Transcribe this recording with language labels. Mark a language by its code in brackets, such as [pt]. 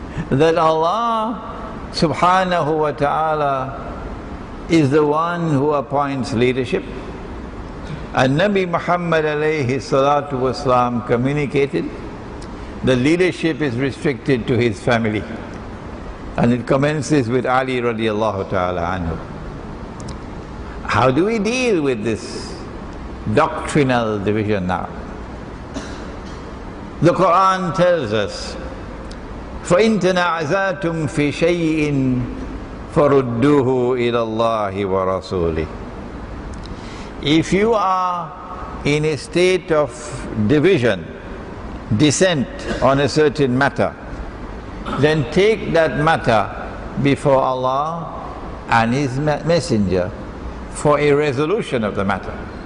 [en] That Allah subhanahu wa ta'ala is the one who appoints leadership, and Nabi Muhammad alayhi salatu wasalam communicated the leadership is restricted to his family, and it commences with Ali radiallahu ta'ala anhu. How do we deal with this doctrinal division now? The Quran tells us, [ar] فَإِن تَنَعْزَاتُمْ فِي شَيْءٍ فَرُدُّوهُ إِلَى اللَّهِ وَرَسُولِهِ. [en] If you are in a state of division, dissent on a certain matter, then take that matter before Allah and His Messenger for a resolution of the matter.